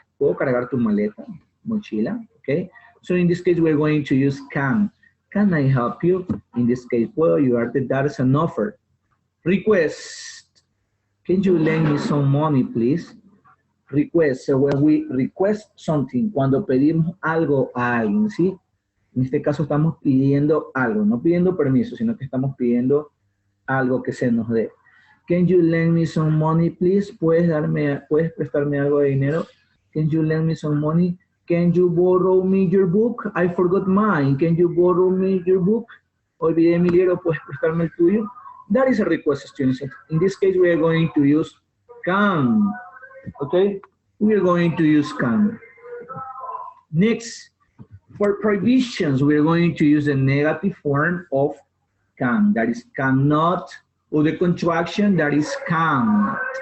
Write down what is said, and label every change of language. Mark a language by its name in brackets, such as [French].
[Spanish] ¿Puedo cargar tu maleta, mochila? [English] Okay. So in this case, we're going to use can. Can I help you? In this case, [Spanish] ¿puedo ayudarte? [English] That is an offer. Request. Can you lend me some money, please? Request. So when we request something, [Spanish] cuando pedimos algo a alguien, ¿sí? En este caso estamos pidiendo algo, no pidiendo permiso, sino que estamos pidiendo algo que se nos dé. [English] Can you lend me some money, please? [Spanish] ¿Puedes prestarme algo de dinero? [English] Can you lend me some money? Can you borrow me your book? I forgot mine. Can you borrow me your book? [Spanish] Olvidé mi libro, ¿puedes prestarme el tuyo? [English] That is a request, students. In this case, we are going to use can. Okay? We are going to use can. Next, for prohibitions, we are going to use the negative form of can. That is cannot. Or the contraction that is can't.